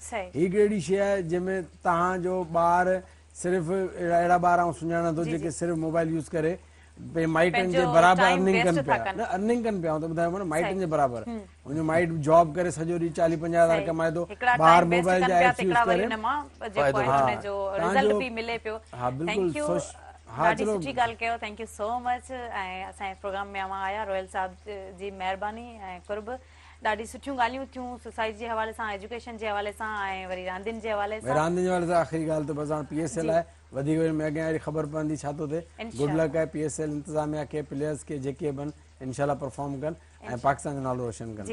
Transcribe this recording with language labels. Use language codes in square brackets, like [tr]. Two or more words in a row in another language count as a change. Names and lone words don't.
[sd] हीअ हिकिड़ी शइ आहे जंहिंमें तव्हांजो ॿार सिर्फ़ु अहिड़ा ॿार आउं सुञाणा थो जेके सिर्फ़ु [en] mobile use [sd] करे भई माइटनि जे बराबरि अर्निंग कनि पिया, न अर्निंग कनि पिया, त ॿुधायो न माइटनि जे बराबरि। मुंहिंजो माइट जॉब करे सॼो ॾींहुं 40-50 हज़ार कमाए थो, ॿार मोबाइल जा एप्स यूज़ करे। हा बिल्कुलु। ॾाढी सुठी ॻाल्हि कयो, [en] thank you so much. [sd] ऐं असांजे प्रोग्राम में अवां आया, रोयल साहब जी महिरबानी ऐं कुर्ब। ॾाढी सुठियूं ॻाल्हियूं थियूं सोसाइटी जे हवाले सां, एजुकेशन जे हवाले सां ऐं वरी रांदियुनि जे हवाले सां। रांदियुनि जे हवाले सां आख़िरी ॻाल्हि त बसि हाणे PSL आहे, वधीक में अॻियां वरी ख़बर पवंदी छा थो थिए। [en] good luck [sd] आहे PSL इंतिज़ामिया खे, प्लेयर्स खे, जेके बि इंशाल्लाह परफॉर्म कनि ऐं पाकिस्तान जो नालो रोशन कनि।